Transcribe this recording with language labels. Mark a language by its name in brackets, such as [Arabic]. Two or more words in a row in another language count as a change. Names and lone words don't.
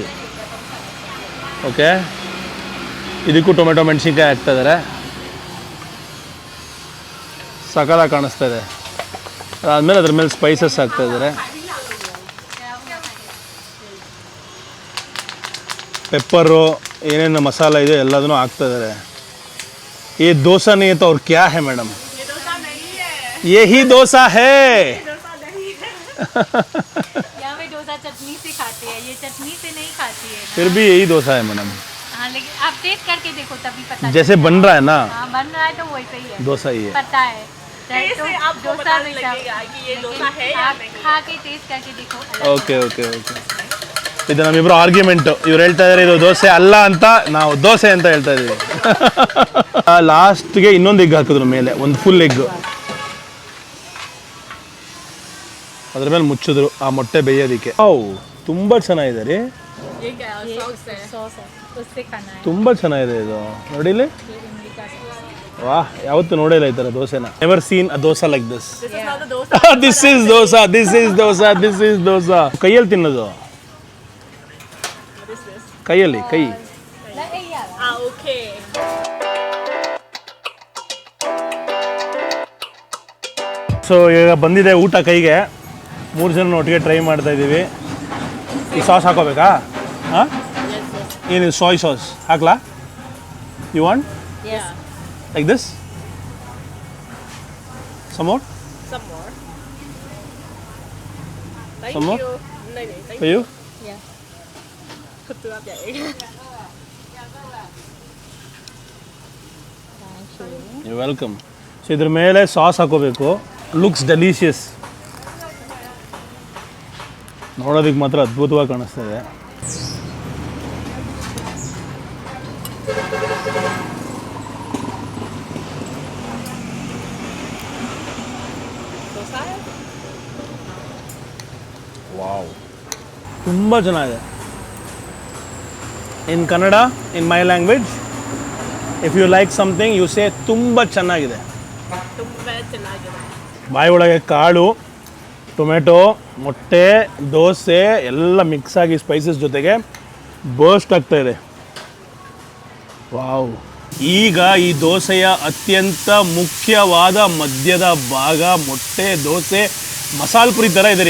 [Kannada] ಓಕೆ, ಇದಕ್ಕೂ ಟೊಮೆಟೊ ಮೆಣಸಿನ್ಕಾಯಿ ಹಾಕ್ತಾಯಿದ್ದಾರೆ. ಸಕಲಾಗಿ ಕಾಣಿಸ್ತಾ ಇದೆ. ಅದಾದಮೇಲೆ ಅದ್ರ ಮೇಲೆ ಸ್ಪೈಸಸ್ ಹಾಕ್ತಾಯಿದ್ದಾರೆ. ಪೆಪ್ಪರು, ಏನೇನು ಮಸಾಲ ಇದೆ ಎಲ್ಲದನ್ನೂ ಹಾಕ್ತಾಯಿದ್ದಾರೆ. [Hindi] ये डोसा नहीं है तो और क्या है मैडम? ये डोसा नहीं है. यही डोसा है. डोसा नहीं है. यहाँ पे डोसा चटनी से खाते हैं, ये चटनी से नहीं खाती है ना. फिर भी यही डोसा है मैडम. हाँ, लेकिन आप टेस्ट करके देखो तभी पता. जैसे बन रहा है ना, हाँ, बन रहा है तो वैसे ही है. डोसा ही है. पता है. तो आपको डोसा नहीं लगेगा कि ये डोसा है या नहीं. खा के टेस्ट करके देखो. [English] okay okay okay. [Kannada] ಇದು ನಮ್ಮಿಬ್ರು ಆರ್ಗ್ಯುಮೆಂಟು. ಇವ್ರು ಹೇಳ್ತಾ ಇದ್ದಾರೆ ಇದು ದೋಸೆ ಅಲ್ಲ ಅಂತ, ನಾವು ದೋಸೆ ಅಂತ ಹೇಳ್ತಾ ಇದ್ದೀವಿ. ಲಾಸ್ಟ್ಗೆ ಇನ್ನೊಂದು ಎಗ್ ಹಾಕಿದ್ರು ಮೇಲೆ, ಒಂದು [English] full egg. [Kannada] ಅದ್ರ ಮೇಲೆ ಮುಚ್ಚಿದ್ರು ಆ ಮೊಟ್ಟೆ ಬೇಯೋದಕ್ಕೆ. ಅವು ತುಂಬ ಚೆನ್ನಾಗಿದೆ ರೀ, [Hindi] ये क्या सॉस है, उससे खाना है. [Kannada] ತುಂಬ ಚೆನ್ನಾಗಿದೆ ಇದು. ನೋಡಿಲಿ, [Hindi] ये इमली का सॉस. [Kannada] ವಾಹ್, ಯಾವತ್ತೂ ನೋಡಿಲ್ಲ ಈ ಥರ ದೋಸೆನ. [English] never seen a dosa like this. This is not the dosa. this is dosa, this is dosa, this is dosa. [Kannada] ಕೈಯಲ್ಲಿ ತಿನ್ನೋದು, ಕೈಯಲ್ಲಿ ಕೈ. [English] Okay. [Kannada] ಸೊ ಈಗ ಬಂದಿದೆ ಊಟ ಕೈಗೆ. 3 ಜನ ಒಟ್ಟಿಗೆ ಟ್ರೈ ಮಾಡ್ತಾ ಇದ್ದೀವಿ. ಈ ಸಾಸ್ ಹಾಕೋಬೇಕಾ? ಹಾಂ, ಏನಿದೆ [English] soy sauce [Kannada] ಹಾಕ್ಲಾ? [English] you want Yes. like this? some more? Some more. Some more? [Hindi] नहीं. [English] For you? Yeah. [Hindi] खुद तो आप जाएगा. [English] you welcome. [Kannada] ಸೊ ಇದ್ರ ಮೇಲೆ ಸಾಸ್ ಹಾಕೋಬೇಕು. [English] looks delicious. [Kannada] ನೋಡೋದಕ್ಕೆ ಮಾತ್ರ ಅದ್ಭುತವಾಗಿ ಕಾಣಿಸ್ತಾ ಇದೆ. ವಾವ್, ತುಂಬ ಚೆನ್ನಾಗಿದೆ. [English] in Kannada, in my language, if you like something you say [Kannada] ತುಂಬ ಚೆನ್ನಾಗಿದೆ. ಬಾಯಿ ಒಳಗೆ ಕಾಳು, ಟೊಮೆಟೊ, ಮೊಟ್ಟೆ, ದೋಸೆ ಎಲ್ಲ ಮಿಕ್ಸ್ ಆಗಿ ಸ್ಪೈಸಸ್ ಜೊತೆಗೆ ಬರ್ಸ್ಟ್ ಆಗ್ತಾ ಇದೆ. ವಾವ್, ಈಗ ಈ ದೋಸೆಯ ಅತ್ಯಂತ ಮುಖ್ಯವಾದ ಮಧ್ಯದ ಭಾಗ ಮೊಟ್ಟೆ ದೋಸೆ ಮಸಾಲೆ ಪುರಿ ಥರ ಇದೆ ರೀ.